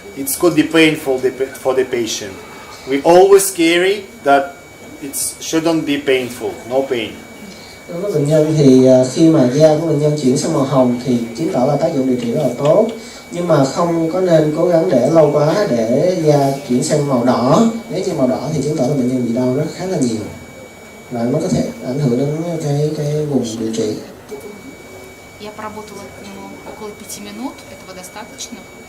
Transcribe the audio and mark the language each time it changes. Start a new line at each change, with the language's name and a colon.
English: it could be painful for the patient. We always carry that it shouldn't be painful, no pain.
Vietnamese: Đối với bệnh nhân thì khi mà da của bệnh nhân chuyển sang màu hồng thì chứng tỏ là tác dụng điều trị rất là tốt, nhưng mà không có nên cố gắng để lâu quá để da chuyển sang màu đỏ. Nếu như màu đỏ thì chứng tỏ là bệnh nhân bị đau rất khá là nhiều và nó có thể ảnh hưởng đến cái vùng điều trị.
Russian: Я поработала около 5 минут, этого достаточно.